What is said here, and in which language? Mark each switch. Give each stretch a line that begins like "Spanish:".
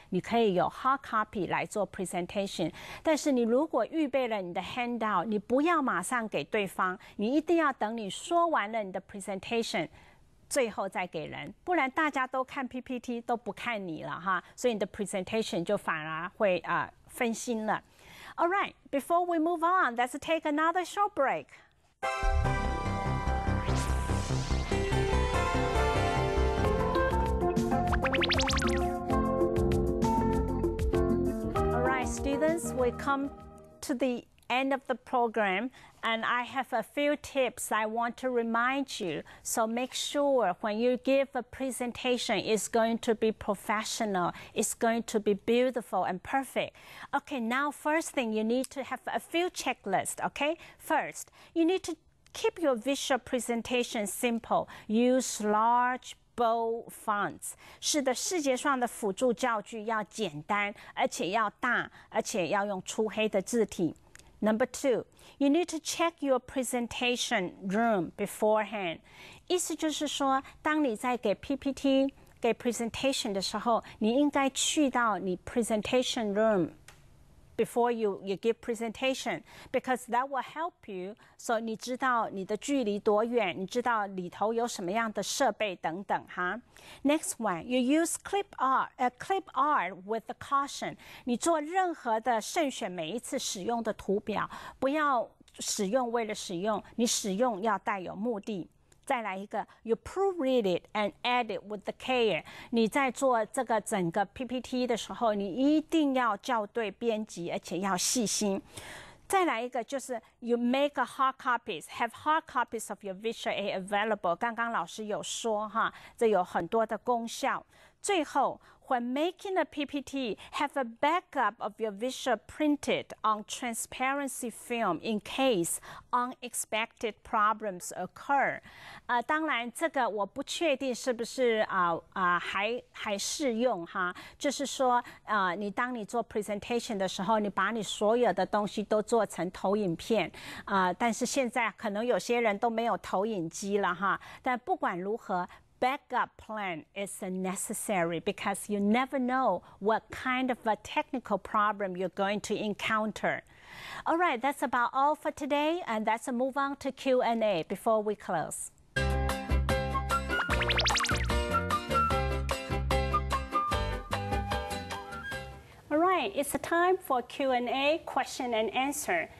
Chinese: 你可以有 hard copy 来做 presentation。但是你如果预备了你的 handout， 你不要马上给对方，你一定要等你说完了你的 presentation。最后再给人，不然大家都看 PPT 都不看你了哈，所以你的 presentation 就反而会分心了。
English: All right, before we move on, let's take another short break. All right, students, we come to the end of the program, and I have a few tips I want to remind you. So make sure when you give a presentation, it's going to be professional, it's going to be beautiful and perfect. Okay, now first thing, you need to have a few checklists, okay? First, you need to keep your visual presentation simple. Use large bold fonts.
Chinese: 是的，视觉上的辅助教具要简单，而且要大，而且要用粗黑的字体。
English: Number 2, you need to check your presentation room beforehand.
Chinese: 意思就是说，当你在给 PPT、给 presentation 的时候，你应该去到你
English: presentation room before you give presentation, because that will help you.
Chinese: So 你知道你的距离多远，你知道里头有什么样的设备等等哈。
English: Next one, you use clip art with the caution.
Chinese: 你做任何的慎选每一次使用的图表，不要使用为了使用，你使用要带有目的。再来一个
English: ，you proofread it and edit with the care。
Chinese: 你在做这个整个 PPT 的时候，你一定要校对编辑，而且要细心。再来一个就是
English: you make a hard copies, have hard copies of your visual aid available。
Chinese: 刚刚老师有说哈，这有很多的功效。最后
English: when making a PPT, have a backup of your visual printed on transparency film in case unexpected problems occur.
Chinese: 当然这个我不确定是不是还适用哈，就是说当你做 presentation 的时候，你把你所有的东西都做成投影片但是现在可能有些人都没有投影机了哈，但不管如何，
English: backup plan is necessary because you never know what kind of a technical problem you're going to encounter. All right, that's about all for today, and let's move on to Q&A before we close. All right, it's time for Q&A, question and answer.